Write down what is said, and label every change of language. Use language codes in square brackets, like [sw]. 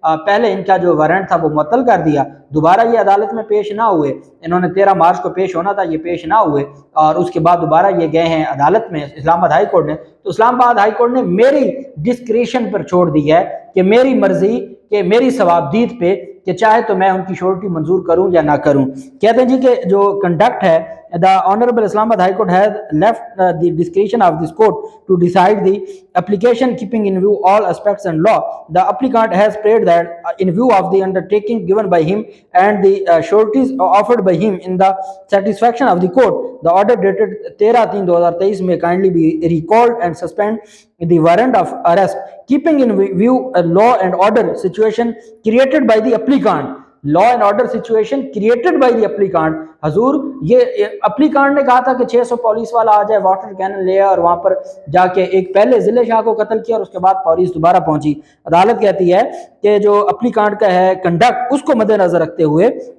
[ur] پہلے ان کا جو وارنٹ تھا وہ معطل کر دیا، دوبارہ یہ عدالت میں پیش نہ ہوئے، انہوں نے 13 مارچ کو پیش ہونا تھا، یہ پیش نہ ہوئے، اور اس کے بعد دوبارہ یہ گئے ہیں عدالت میں اسلام آباد ہائی کورٹ نے۔ تو اسلام آباد ہائی کورٹ نے میری ڈسکریشن پر چھوڑ دی ہے کہ میری مرضی، کہ میری ثوابدید پہ، کہ چاہے تو میں ان کی شورٹی منظور کروں یا نہ کروں۔ کہتے ہیں جی کہ جو کنڈکٹ ہے، [en] the Honorable Islamabad High Court has left the discretion of this court to decide the application keeping in view all aspects and law. The applicant has prayed that in view of the undertaking given by him and the sureties offered by him in the satisfaction of the court, the order dated 13/3/2023 may kindly be recalled and suspend the warrant of arrest, keeping in view a law and order situation created by the applicant. Law and order situation created by the applicant. [ur] حضور یہ اپلیکانٹ نے کہا تھا کہ 600 police والا آ جائے، water Canon لے اور وہاں پر جا کے ایک پہلے ضلع شاہ کو قتل کیا اور اس کے بعد پولیس دوبارہ پہنچی۔ عدالت کہتی ہے کہ جو اپلیکانٹ کا ہے کنڈکٹ، اس کو مد نظر رکھتے ہوئے